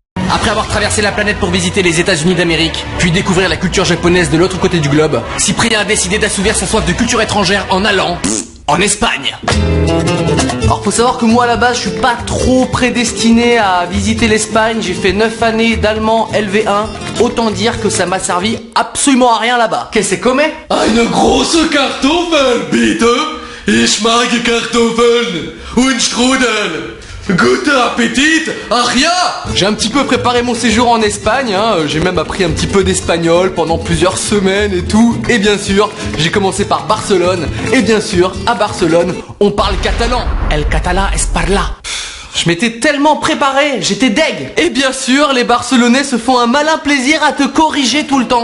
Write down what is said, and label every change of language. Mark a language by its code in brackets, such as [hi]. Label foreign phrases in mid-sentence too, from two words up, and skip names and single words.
[fr] Après avoir traversé la planète pour visiter les États-Unis d'Amérique, puis découvrir la culture japonaise de l'autre côté du globe, Cyprien a décidé d'assouvir sa soif de culture étrangère en allant en Espagne. Alors faut savoir que moi à la base je suis pas trop prédestiné à visiter l'Espagne. J'ai fait 9 années d'allemand LV1. Autant dire que ça m'a servi absolument à rien là-bas. Qu'est-ce que c'est comme? [de] Eine große Kartoffel, bitte. Ich mag Kartoffeln und Strudel. Guten Appetit, Aria. [fr] J'ai un petit peu préparé mon séjour en Espagne, hein. J'ai même appris un petit peu d'espagnol pendant plusieurs semaines et tout. Et bien sûr, j'ai commencé par Barcelone. Et bien sûr, à Barcelone, on parle catalan. [ca] El catalán es parla. [fr] Je m'étais tellement préparé, j'étais deg. Et bien sûr, les Barcelonais se font un malin plaisir à te corriger tout le temps.